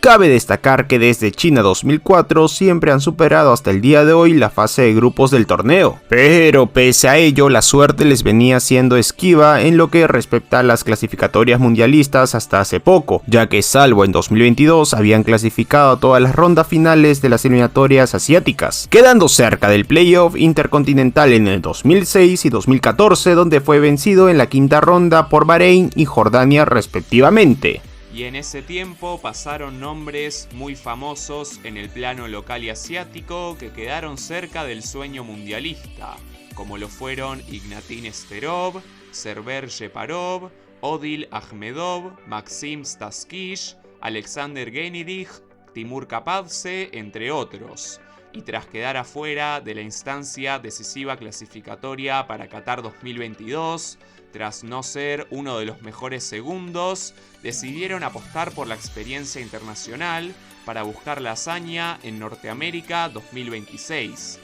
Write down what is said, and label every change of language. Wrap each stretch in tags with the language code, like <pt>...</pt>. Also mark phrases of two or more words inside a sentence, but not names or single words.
<es>Cabe destacar que desde China 2004 siempre han superado hasta el día de hoy la fase de grupos del torneo, pero pese a ello la suerte les venía siendo esquiva en lo que respecta a las clasificatorias mundialistas hasta hace poco, ya que salvo en 2022 habían clasificado a todas las rondas finales de las eliminatorias asiáticas, quedando cerca del playoff intercontinental en el 2006 y 2014, donde fue vencido en la quinta ronda por Bahrein y Jordania respectivamente. Y en ese tiempo pasaron nombres muy famosos en el plano local y asiático que quedaron cerca del sueño mundialista, como lo fueron Ignatin Sterov, Server Yeparov, Odil Ahmedov, Maxim Staskish, Alexander Genidich, Timur Kapadze, entre otros. Y tras quedar afuera de la instancia decisiva clasificatoria para Qatar 2022, tras no ser uno de los mejores segundos, decidieron apostar por la experiencia internacional para buscar la hazaña en Norteamérica 2026.</es>